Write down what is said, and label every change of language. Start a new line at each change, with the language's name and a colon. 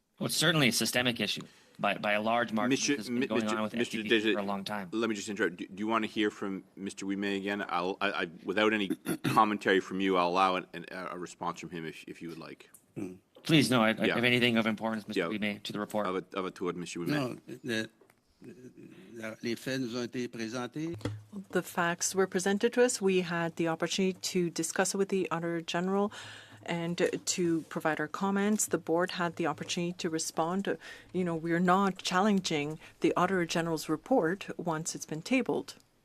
English: Well, it's certainly a systemic issue. by a large margin. This has been going on with SDTC for a long time. Let me just interrupt. Do you want to hear from Mr. Ouimet again? I without any commentary from you, I'll allow a response from him if you would like. Please, no. If anything of importance, Mr. Ouimet, to the report. Of a toward Mr. Ouimet.
French: No, les faits nous ont été présentés.
English: The facts were presented to us. We had the opportunity to discuss it with the Auditor General and to provide our comments. The board had the opportunity to respond. You know, we're not challenging the Auditor General's report once it's been tabled.